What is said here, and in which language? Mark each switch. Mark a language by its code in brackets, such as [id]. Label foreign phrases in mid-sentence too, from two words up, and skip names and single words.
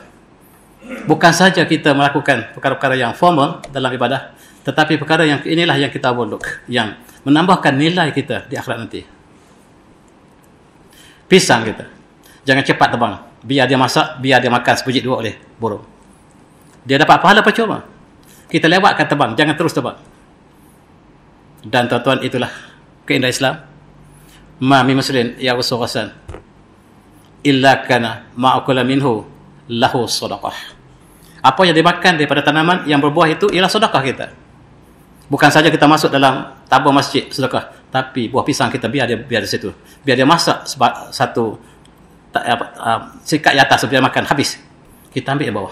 [ms] Bukan saja kita melakukan perkara-perkara yang formal dalam ibadah, tetapi perkara yang inilah yang kita overlook, yang menambahkan nilai kita di akhirat nanti. Pisang kita. Jangan cepat tebang. Biar dia masak, biar dia makan sebiji dua oleh burung. Dia dapat pahala percuma. Kita lewatkan tebang, jangan terus tebang. Dan tuan-tuan, itulah keindahan Islam. [ar] ما من مسلم يغرس غرسا إلا كان ما أكل منه له صدقة. [ms] Apa yang dimakan daripada tanaman yang berbuah itu ialah sedekah kita. Bukan saja kita masuk dalam tabung masjid sedekah, tapi buah pisang kita biar di situ. Biar dia masak satu sikat di atas, biar makan habis. Kita ambil di bawah.